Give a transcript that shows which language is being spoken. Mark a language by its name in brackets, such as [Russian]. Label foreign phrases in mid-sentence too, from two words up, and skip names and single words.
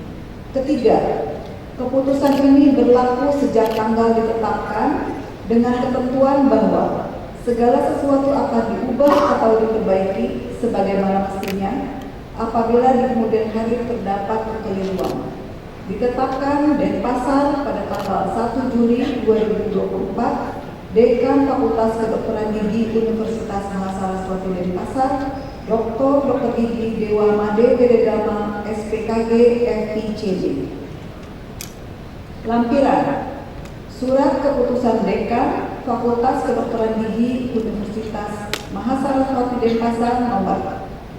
[Indonesian] Ketiga, keputusan ini berlaku sejak tanggal ditetapkan dengan ketentuan bahwa segala sesuatu akan diubah atau diperbaiki sebagaimana mestinya apabila di kemudian hari terdapat kekeliruan. Ditetapkan Denpasar pada tanggal 1 Juli 2024, Dekan Fakultas Kedokteran Gigi Universitas Mahasaraswati Denpasar, Dr. Gigi Dewa Made Wedegama, SPKG FICD. Lampiran Surat Keputusan Dekan Fakultas Kedokteran Gigi Universitas Mahasaraswati Denpasar nomor